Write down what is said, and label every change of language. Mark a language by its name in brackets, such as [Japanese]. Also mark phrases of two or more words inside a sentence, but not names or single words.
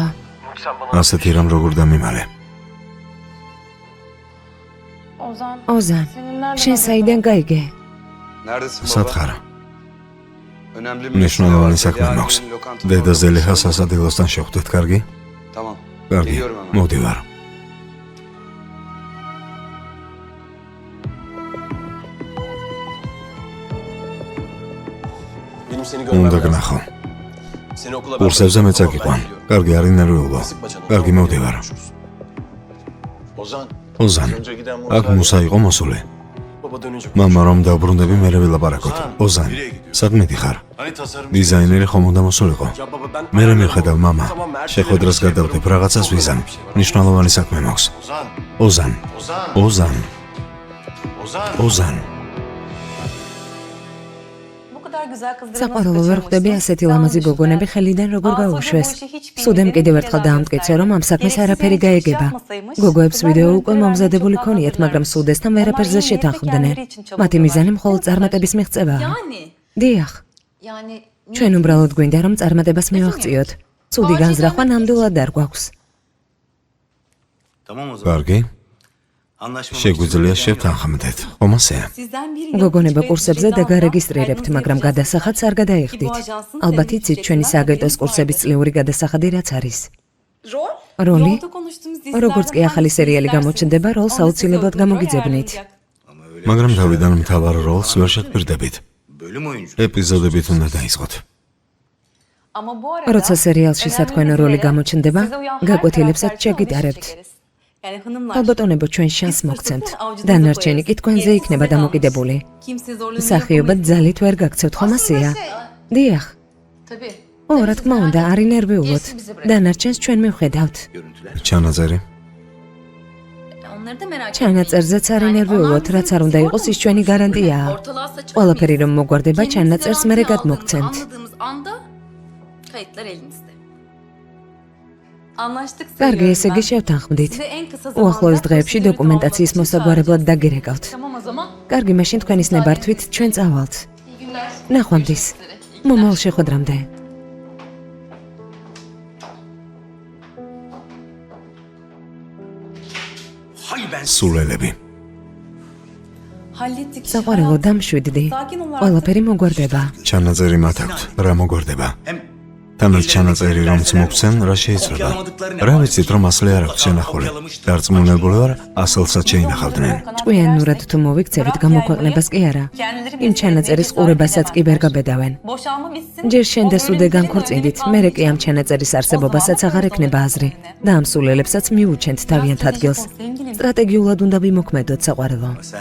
[Georgian] ასეთი რამ როგორ დამიმალე. Ozan. ოზან, [Turkish] Senin nereden [Georgian] შენ საიდან გაიგე? [Turkish] Neredesin baba? [Georgian] სად ხარ? [Turkish] Önemli bir [Georgian] მნიშვნელოვანი [Turkish] mesele [Georgian] საქმე [Turkish] var. [Georgian] მაქვს. [Turkish] Yarın lokantada [Georgian] დედა [Turkish] orada [Georgian] ზელიხას [Turkish] konuşalım. [Georgian] სასადილოსთან შევხვდეთ, კარგი? [Turkish] Tamam. [Georgian] კარგი, [Turkish] Geliyorum hemen. [Georgian] მოვდივარ. [Turkish] Benim seni görmem [Georgian] უნდა [Turkish] lazım. [Georgian] გნახო. [Turkish] Seni okula ben [Georgian] კურსებზე მეც [Turkish] bırakıyorum, [Georgian] აგიყვან. [Turkish] ben gidiyorum. [Georgian] კარგი, არ ინერვიულო. [Turkish] Sıkma canını, [Georgian] კარგი, [Turkish] sonra [Georgian] მოვდივარ. [Turkish] konuşuruz. [Georgian] Ozan. ოზან, [Turkish] Önce giden [Georgian] აქ მუსა იყო მოსული. [Turkish] Baba dönünce [Georgian] მამა რომ დაბრუნდები, მერე ვილაპარაკოთ. ოზან, სად მიდიხარ? [Turkish] Hani tasarım [Georgian] დიზაინერი ხომ უნდა მოსულიყო? [Turkish] Ya baba ben... [Georgian] მე მივხედავ მამა. [Turkish] Tamam, her şeyleri [Georgian] შეხვედრას [Turkish] bir şey [Georgian] გადავდებ, [Turkish] yapalım. [Georgian] რაღაცას [Turkish] Çok önemli [Georgian] ვიზამ. [Turkish] bir şey var. [Georgian] მნიშვნელოვანი საქმე მაქვს. Ozan. ოზან, Ozan. ოზან, Ozan. ozan. [Turkish] Bu kadar güzel kızları [Georgian] საყვარელო ვერ ხვდები ასეთი ლამაზი გოგონები ხელიდან როგორ გაუშვეს. სუდემ კიდევ ერთხელ დაამტკიცე, რომ ამ საქმეს არაფერი გაეგება. გოგოებს ვიდეო უკვე მომზადებული ქონიათ, მაგრამ სუდესთან ვერაფერზე შეთანხმდნენ. მათი მიზანი მხოლოდ წარმატების მიღწევაა. [Turkish] Yani. [Georgian] დიახ, [Turkish] Yani [Georgian] ჩვენ უბრალოდ გვინდა რომ წარმატებას მივაღწიოთ. ცუდი განზრახვა ნამდვილად არ გვაქვს. [Turkish] Tamam o zaman. [Georgian] კარგი, [Turkish] Anlaşmamak [Georgian] შეგვიძლია [Turkish] için [Georgian] შევთანხმდეთ. ხომ ასეა? [Turkish] Sizden biri [Georgian] გოგონება კურსებზე და გარეგისტრირებთ, მაგრამ გადასახადს არ გადაიხდით. ალბათ იცით ჩვენი სააგენტოს კურსების წლიური გადასახადი რაც არის. [Turkish] Rol? [Georgian] როლი? [Turkish] Yolda konuştuğumuz dizilerden [Georgian] როგორც კი ახალი სერიალი გამოჩნდება, როლს აუცილებლად გამოგიძებნით. მაგრამ თავიდან მთავარ როლს ვერ შეგპირდებით. [Turkish] bölüm oyuncu. [Georgian] ეპიზოდებით უნდა დაისყოთ. [Turkish] Ama bu arada [Georgian] როცა სერიალში სათქვენო როლი გამოჩნდება, [Turkish] size uyan her [Georgian] გაკვეთილებსაც [Turkish] karakter için [Georgian] შეგიტარებთ. [Turkish] alışveriş çekeriz. Yani hanımlar. [Georgian] ალბატონებო ჩვენ შანს მოგცემთ. დანარჩენი კი თქვენზე იქნება დამოკიდებული. [Turkish] Kimse zorlamayı [Georgian] მსახიობად [Turkish] yapamayız. [Georgian] ძალით ვერ გაგცევთ, ხომ ასეა? დიახ. [Turkish] tabii. [Georgian] ო, რა თქმა უნდა, არ ინერვიულოთ. დანარჩენს ჩვენ მივხედავთ. [Turkish] Görüntüler. [Georgian] ჩანაწერი? [Turkish] Onları da merak [Georgian] ჩანაწერზეც არ ინერვიულოთ, რაც არ უნდა იყოს, ის ჩვენი გარანტიაა. [Turkish] Ortalığa saçar [Georgian] ყველაფერი რომ მოგვარდება, [Turkish] Kendimizi [Georgian] ჩანაწერს მერე [Turkish] garantiye [Georgian] გადმოგცემთ. [Turkish] aldığımızı anladığımız anda kayıtlar elimizde. Anlaştık [Georgian] კარგი, [Turkish] söylüyorum [Georgian] ესე იგი [Turkish] ben. [Georgian] შევთანხმდით. [Turkish] Size en kısa [Georgian] უახლოეს [Turkish] zamanda [Georgian] დღეებში [Turkish] prosedürü [Georgian] დოკუმენტაციის [Turkish] tamamlamak için [Georgian] მოსაგვარებლად [Turkish] çağıracağız. [Georgian] დაგირეკავთ. [Turkish] Tamam o zaman. [Georgian] კარგი, მაშინ თქვენის ნებართვით ჩვენ წავალთ. [Turkish] İyi günler. [Georgian] ნახვამდის. მომავალ შეხვედრამდე. [Turkish] Hay ben. [Georgian] სულელები. [Turkish] Hallettik. [Georgian] საყვარელო დამშვიდდი. [Turkish] Sakin ol artık. [Georgian] ყველაფერი მოგვარდება. ჩანაწერი მათ აქვთ. რა მოგვარდება? [Turkish] Hem [Georgian] თანაც ჩანაწერი რომც მოგცენ, რა შეიცვალა? რა ვიცით რომ ასლი არ აქვს შენახული. დარწმუნებული ვარ, ასლსაც შეინახავდნენ. ჭკვიანურად თუ მოვიქცევით გამოქვეყნებას კი არა. [Turkish] Kendileri [Georgian] იმ [Turkish] bizi [Georgian] ჩანაწერის [Turkish] bekleyin. [Georgian] ყურებასაც კი ვერ გაბედავენ. [Turkish] Boşanma bitsin. [Georgian] ჯერ შენ და [Turkish] O [Georgian] სუდე [Turkish] bölüm [Georgian] განქორწინდით, [Turkish] bizimle [Georgian] მერე კი [Turkish] öyle [Georgian] ამ ჩანაწერის არსებობასაც აღარ ექნება აზრი და ამ სულელებსაც მიუჩენთ თავიანთ ადგილს. სტრატეგიულად უნდა ვიმოქმედოთ, საყვარელო. [Turkish] sen